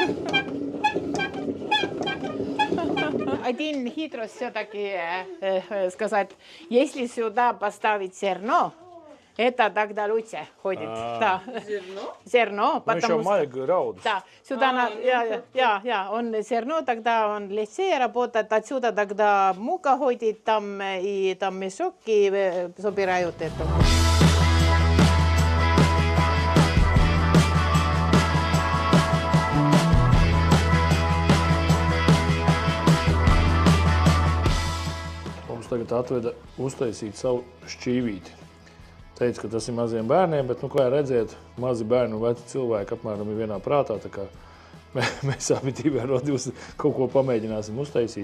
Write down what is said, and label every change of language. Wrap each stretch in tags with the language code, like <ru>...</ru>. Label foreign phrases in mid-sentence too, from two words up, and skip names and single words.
<ru>Один хитрость все-таки сказать, если сюда поставить зерно, это тогда лучше ходит. Да. Зерно? Потому что... грауд. Да, сюда он зерно, тогда он легче работает, отсюда тогда мука ходит, там и там мешок, и собирают это.</ru> <lv>Mums tagad atveda uztaisīt savu šķīvīti. Teica, ka tas ir maziem bērniem, bet, kā redzēt, mazi bērni un veci cilvēki apmēram ir vienā prātā, tā kā mēs abi divi ar Rodi kaut ko pamēģināsim uztaisīt.</lv>